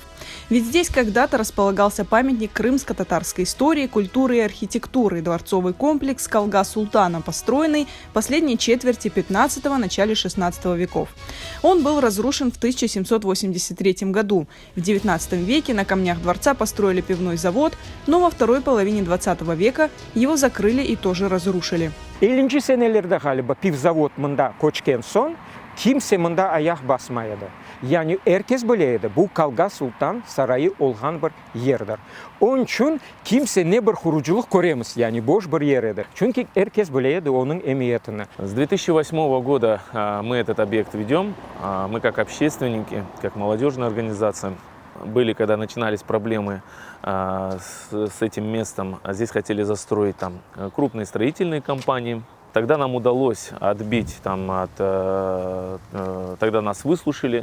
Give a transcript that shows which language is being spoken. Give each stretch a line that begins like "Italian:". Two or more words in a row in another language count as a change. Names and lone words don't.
Russian: Ведь здесь когда-то располагался памятник крымско-татарской истории, культуры и архитектуры, дворцовый комплекс Калга-Султана, построенный в последней четверти 15-го, начале 16 веков. Он был разрушен в 1783 году. В 19 веке на камнях дворца построили пивной завод, но во второй половине 20 века его закрыли и тоже разрушили.
Crimean Tatar: 50 senelerde galiba pivzavod mında koçken son kimse mında ayak basmaydı. Yani herkes bileydi bu Kalga Sultan sarayı olğan bir yerdir. Onun için kimse ne bir kuruculuk göremez, yani boş bir yerdir. Çünkü herkes bileydi onun emniyetini.
Russian: С 2008 года мы этот объект ведем. Мы как общественники, как молодежная организация. Были, когда начинались проблемы с этим местом, здесь хотели застроить там крупные строительные компании. Тогда нам удалось отбить, тогда нас выслушали.